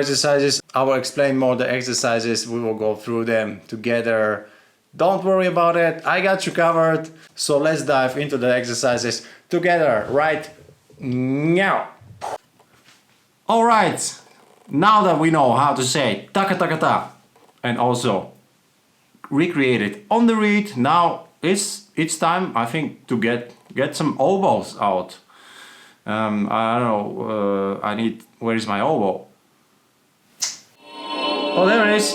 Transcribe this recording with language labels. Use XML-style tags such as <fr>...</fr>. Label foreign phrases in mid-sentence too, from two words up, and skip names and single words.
<en>I will explain more the exercises. We will go through them together Don't worry about it, I got you covered. So let's dive into the exercises together right now. Alright, now that we know how to say taka taka ta and also recreate it on the reed, now it's time, I think, to get some oboes out. I don't know, where is my oboe? Oh, there it is.</en>